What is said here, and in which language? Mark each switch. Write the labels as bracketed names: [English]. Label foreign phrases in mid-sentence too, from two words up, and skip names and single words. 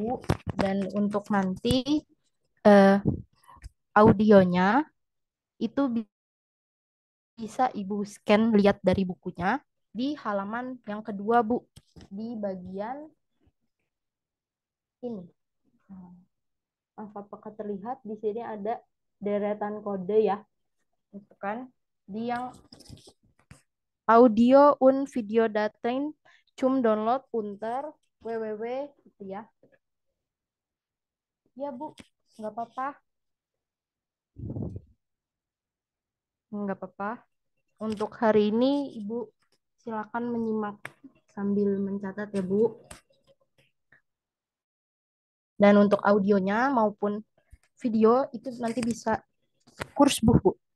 [Indonesian] Dan untuk nanti eh, audionya itu bisa Ibu scan lihat dari bukunya di halaman yang kedua, Bu. Di bagian ini. Apakah terlihat di sini ada deretan kode ya? Itu kan di yang audio [German] und Videodateien zum Download unter www [Indonesian] gitu ya. Ya Bu, nggak apa-apa. Nggak apa-apa. Untuk hari ini Ibu silakan menyimak sambil mencatat ya, Bu. Dan untuk audionya maupun video itu nanti bisa kurs Bu.